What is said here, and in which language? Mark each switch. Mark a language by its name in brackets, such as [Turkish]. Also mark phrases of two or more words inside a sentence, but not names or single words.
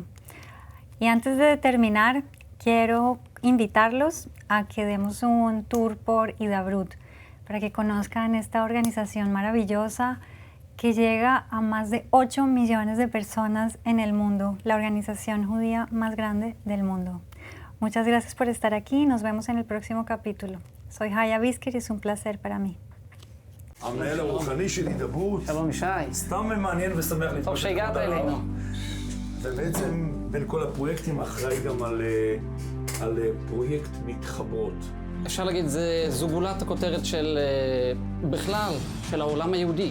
[Spanish] Y antes de terminar, quiero invitarlos a que demos un tour por Hidabrut para que conozcan esta organización maravillosa que llega a más de 8 millones de personas en el mundo, la organización judía más grande del mundo. Muchas gracias por estar aquí y nos vemos en el próximo capítulo. Soy Haya Bisker y es un placer para mí. [Hebrew] המנהל הרוחני של הידברות. שלום שי. סתם מעניין ושמח טוב שהגעת אלינו. ובעצם בין כל הפרויקטים אחראי גם על פרויקט מתחברות. אפשר להגיד, זו גולת הכותרת של בכלל, של העולם היהודי.